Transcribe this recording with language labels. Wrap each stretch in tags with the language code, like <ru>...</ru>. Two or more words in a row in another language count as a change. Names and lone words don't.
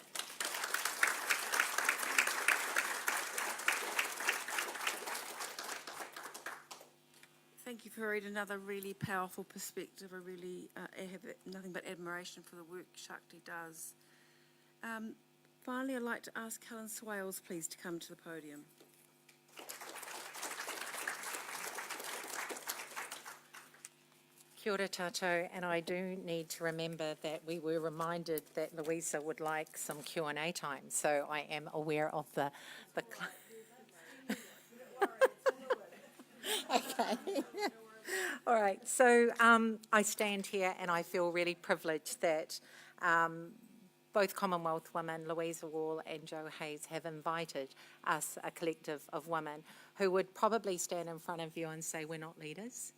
<en>Thank you, Farida. Another really powerful perspective. I have nothing but admiration for the work Shakti does. Finally, I'd like to ask Helen Swales, please, to come to the podium.</en> <mi>Kia ora tātou,</mi> <en>and I do need to remember that we were reminded that Louisa would like some Q&A time, so I am aware of the Okay. All right, so I stand here and I feel really privileged that both Commonwealth women, Louisa Wall and Jo Hayes, have invited us, a collective of women, who would probably stand in front of you and say we're not leaders.</en>